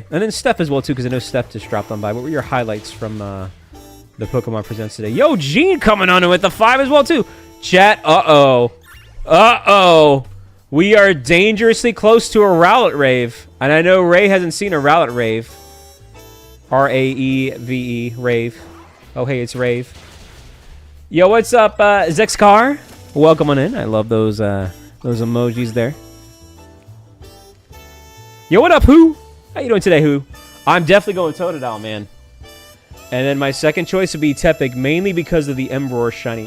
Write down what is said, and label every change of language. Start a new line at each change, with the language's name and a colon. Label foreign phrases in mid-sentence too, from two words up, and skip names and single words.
English: And then Steph as well, too, because I know Steph just dropped on by. What were your highlights from the Pokemon Presents today? Yo, Gene coming on with the 5 as well, too. Chat, uh-oh. Uh-oh. We are dangerously close to a Rowlet Rave. And I know Ray hasn't seen a Rowlet Rave. R-A-E-V-E, Rave. Oh, hey, it's Rave. Yo, what's up, Zexcar? Welcome on in. I love those emojis there. Yo, what up, Who? How you doing today, Who? I'm definitely going Totodile, man. And then my second choice would be Tepig, mainly because of the Emperor Shiny.